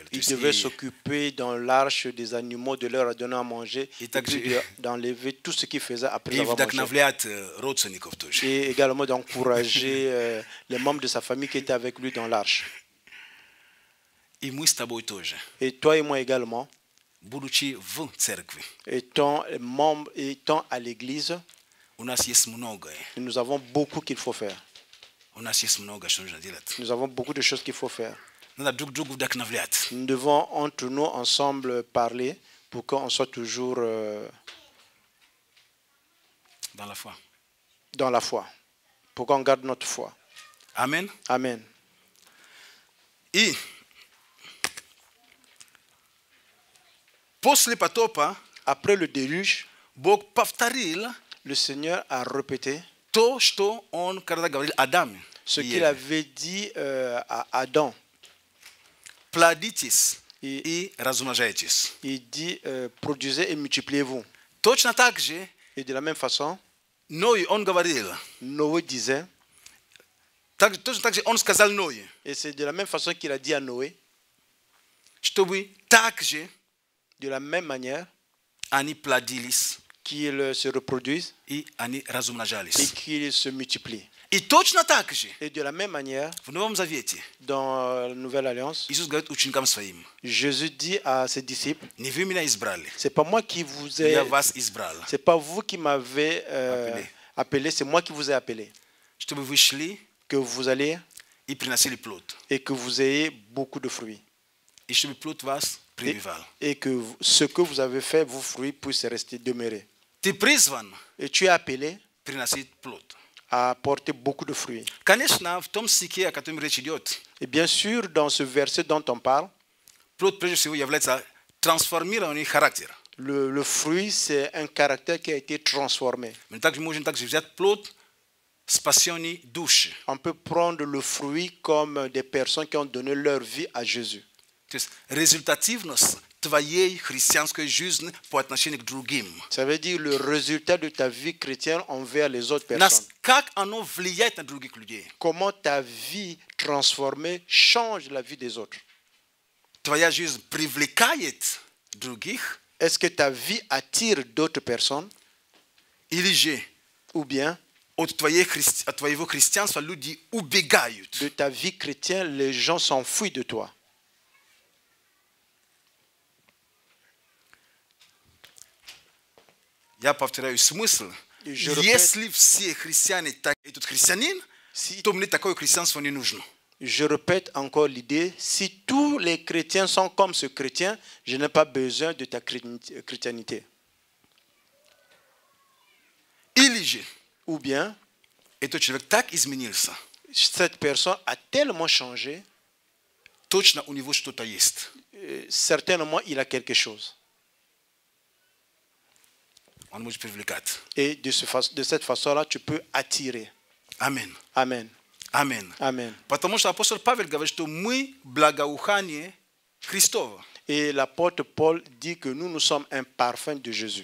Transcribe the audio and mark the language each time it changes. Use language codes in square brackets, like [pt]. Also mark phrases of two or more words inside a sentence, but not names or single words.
[ru] То [fr] Il [ru] есть [fr] devait [ru] и- [fr] s'occuper dans l'arche des animaux, de leur donner à manger, Et et [ru] также- [fr] puis d'enlever tout ce qu'il faisait après [ru] и [fr] avoir mangé. [ru] вдохновлять родственников тоже. [fr] Et également d'encourager les membres de sa famille qui étaient avec lui dans l'arche. [ru] И мы с тобой тоже, [fr] Et toi et moi également, [ru] будучи в церкви, [fr] étant membres, étant à l'église, [ru] у нас есть многое. [fr] nous avons beaucoup qu'il faut faire. [ru] У нас есть много, что нужно делать. [fr] Nous avons beaucoup de choses qu'il faut faire. Nada drug dak na vliat. Nous devons entre nous ensemble parler pour qu'on soit toujours Dans la foi. dans la foi, pour qu'on garde notre foi. Amen. Amen. [ru] И после потопа [fr] Après le déluge, [ru] Бог повторил [fr] le Seigneur a répété [ru] то, что Он когда говорил Адаму. [fr] ce qu'il avait dit à Adam. [ru] Плодитесь И и размножайтесь. [fr] il dit produisez et multipliez-vous. [ru] Точно так же [fr] Et de la même façon, [ru] Ной, он говорил. [fr] Noé disait, [ru] Точно так же он сказал Ной, [fr] et c'est de la même façon qu'il a dit à Noé, [ru] чтобы так же [fr] de la même manière [ru] они плодились [fr] qu'ils se reproduisent [ru] и они [fr] et [ru] размножались. [fr] qu'ils se multiplient. [ru] И точно так же [fr] Et de la même manière, [ru] в Новом Завете [fr] dans la Nouvelle Alliance, [ru] Иисус говорит ученикам своим: [fr] Jésus dit à ses disciples, [ru] не вы меня избрали, [fr] c'est pas moi qui vous ai, [ru] я вас избрал, [fr] c'est pas vous qui m'avez appelé, c'est moi qui vous ai appelé, [ru] чтобы вы шли [fr] que vous allez [ru] и приносили плод, [fr] et que vous ayez beaucoup de fruits. [ru] и чтобы плод вас прибивал. [fr] Et que ce que vous avez fait, vos fruits puissent rester demeurer. [ru] Ты призван [fr] Et tu es appelé [ru] приносить плод. [fr] à porter beaucoup de fruits. [ru] Конечно, в том стихе, о котором речь идет, [fr] Et bien sûr, dans ce verset dont on parle, [ru] плод прежде всего является трансформированный характер. [fr] le fruit, c'est un caractère qui a été transformé. [ru] Мы также можем также взять плод спасенной души. [fr] On peut prendre le fruit comme des personnes qui ont donné leur vie à Jésus. [ru] То есть результативность твоей христианской жизни по отношению к другим. [fr] Ça veut dire le résultat de ta vie chrétienne envers les autres personnes. [ru] Как оно влияет на других людей? [fr] Comment ta vie transformée change la vie des autres. [ru] Твоя жизнь привлекает других? [fr] Est-ce que ta vie attire d'autres personnes? [ru] Или же [fr] Ou bien, [ru] от твоего христианства люди убегают? [fr] de ta vie chrétienne, les gens s'enfuient de toi. [ru] Я повторяю смысл. [fr] Je répète, [ru] Если все христиане так, этот христианин, то мне такое христианство не нужно. [fr] je répète encore l'idée, si tous les chrétiens sont comme ce chrétien, je n'ai pas besoin de ta chrétienté. [ru] Или же [fr] Ou bien, [ru] этот человек так изменился, [fr] cette personne a tellement changé, [ru] точно у него что-то есть. [fr] certainement il a quelque chose. [ru] Он может привлекать. [fr] Et de cette façon-là, tu peux attirer. [ru] Аминь. [fr] Amen. [ru] Аминь. [fr] Amen. [ru] Потому что апостол Павел говорит, что мы благоухание Христово. [fr] Et l'apôtre Paul dit que nous sommes un parfum de Jésus.